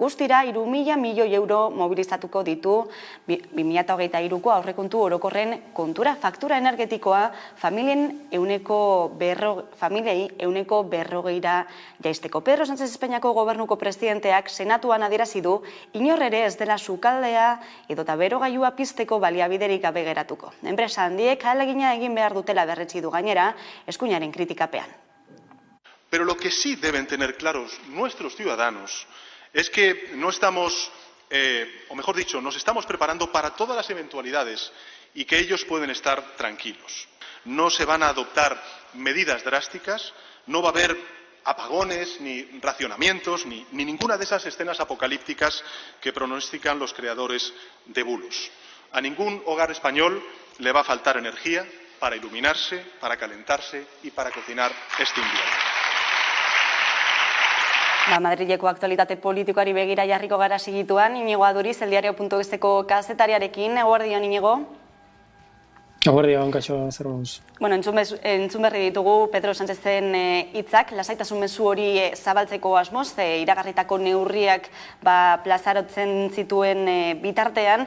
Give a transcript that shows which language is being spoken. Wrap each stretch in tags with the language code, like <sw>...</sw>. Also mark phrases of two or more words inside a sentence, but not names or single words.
<eu>Guztira, 3.000 milioi euro mobilizatuko ditu 2023ko aurrekontu orokorren kontura, faktura energetikoa familiei 140 jaisteko. Pedro Sánchez Espainiako gobernuko presidenteak senatuan adierazi du inor ere ez dela sukaldea edota berogailua pizteko baliabiderik gabe geratuko. Enpresa handiek ahalegina egin behar dutela berretsi du gainera eskuinaren kritikapean.</eu> <es>Pero lo que sí deben tener claros nuestros ciudadanos es que no estamos, o mejor dicho, nos estamos preparando para todas las eventualidades y que ellos pueden estar tranquilos. No se van a adoptar medidas drásticas, no va a haber apagones, ni racionamientos, ni ninguna de esas escenas apocalípticas que pronostican los creadores de bulos. A ningún hogar español le va a faltar energía para iluminarse, para calentarse y para cocinar este invierno.</es> <eu>Madrileko aktualitate politikoari begira jarriko gara segituan, Iñigo Aduriz, eldiario.euzko kazetariarekin, eguerdion Iñigo. Eguerdion, kaixo, zer moduz. Entzun berri ditugu Pedro Sánchezen hitzak, lasaitasun mezu hori zabaltzeko asmoz, iragarritako neurriak plazarotzen zituen bitartean.</eu>